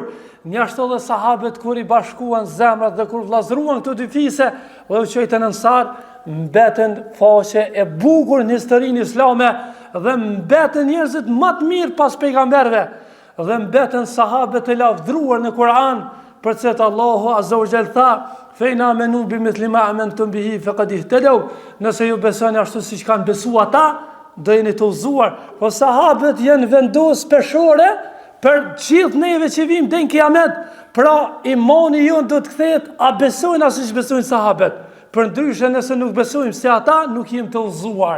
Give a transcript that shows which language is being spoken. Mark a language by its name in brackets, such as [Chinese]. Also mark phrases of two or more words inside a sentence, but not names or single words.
[Albanian] Njashtu edhe sahabët kur i bashkuan zemrat dhe kur vllazëruan këto dy fise dhe u quajtën Ansar, mbeten faqe e bukur në historinë islame dhe mbeten njerëzit më të mirë pas pejgamberëve dhe mbeten sahabët e lavdruar në Kur'an, përse Allahu [Arabic] عز وجل [Albanian] tha: [Arabic] "فإن آمنوا بمثل ما آمنتم به فقد اهتدوا." [Albanian] Nëse ju besoni ashtu siç kanë besuar ata, do jeni të udhëzuar. Po sahabët janë vendos peshore për gjithë neve që vim dhe në kiamet. Pra imani jonë do të kthehet a besojnë a siç besojnë sahabët. Për ndryshe nëse nuk besojmë si ata, nuk jemi të udhëzuar.